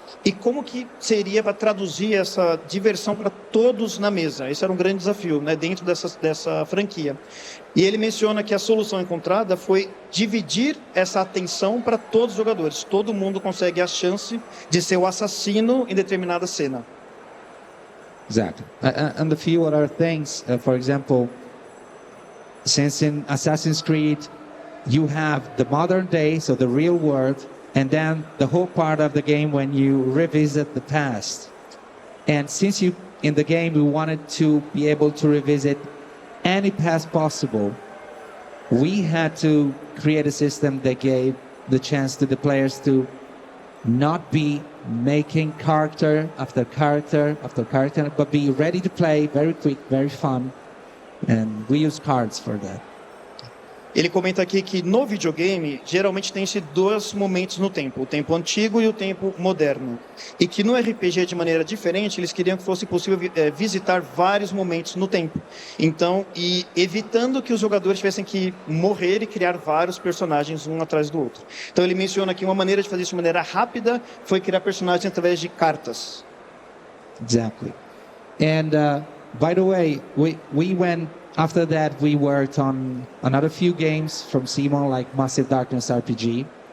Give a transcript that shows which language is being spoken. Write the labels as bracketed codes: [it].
[pt] E como que seria para traduzir essa diversão para todos na mesa? Esse era um grande desafio, dentro dessa franquia. E ele menciona que a solução encontrada foi dividir essa atenção para todos os jogadores. Todo mundo consegue a chance de ser o assassino em determinada cena. [en] Exactly. And a few other things, for example, since in Assassin's Creed you have the modern day, so the real world, and then the whole part of the game when you revisit the past. And since you in the game we wanted to be able to revisit any past possible, we had to create a system that gave the chance to the players to not be making character after character after character, but be ready to play, very quick, very fun, and we use cards for that. [pt] Ele comenta aqui que no videogame, geralmente tem-se dois momentos no tempo, o tempo antigo e o tempo moderno. E que no RPG, de maneira diferente, eles queriam que fosse possível visitar vários momentos no tempo. Então, e evitando que os jogadores tivessem que morrer e criar vários personagens um atrás do outro. Então ele menciona que uma maneira de fazer isso de maneira rápida foi criar personagens através de cartas. [en] Exactly. And by the way, we went, after that we worked on another few games from Simon, like Massive Darkness RPG.